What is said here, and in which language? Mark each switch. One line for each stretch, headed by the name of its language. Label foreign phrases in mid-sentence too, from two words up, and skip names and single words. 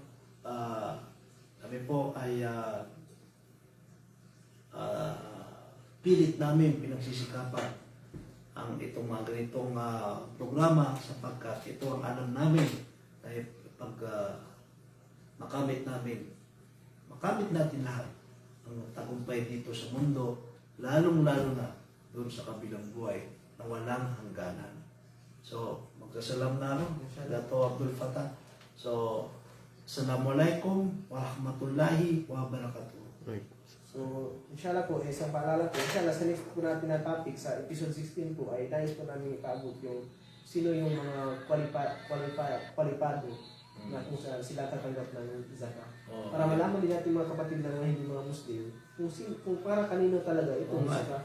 Filipino: Kami po ay pilit namin pinagsisikapan ang itong mga ganitong programa sapagkat ito ang alam namin dahil pag makamit natin lahat ang tagumpay dito sa mundo, lalong-lalo na doon sa kabilang buhay na walang hangganan. So, magsasalam na ako, Dato Abdul Fattah. So,
Arabic: السلام عليكم ورحمة الله وبركاته.
Filipino: So, inshallah po, isang paalala po, inshallah sa next po natin na topic sa episode 16 po ay nais po namin ipaabot yung sino yung mga kwalipado na kung sila tatanggap ng zakat. Para malaman din natin mga kapatid na mga hindi mga Muslim kung para kanino talaga itong zakat.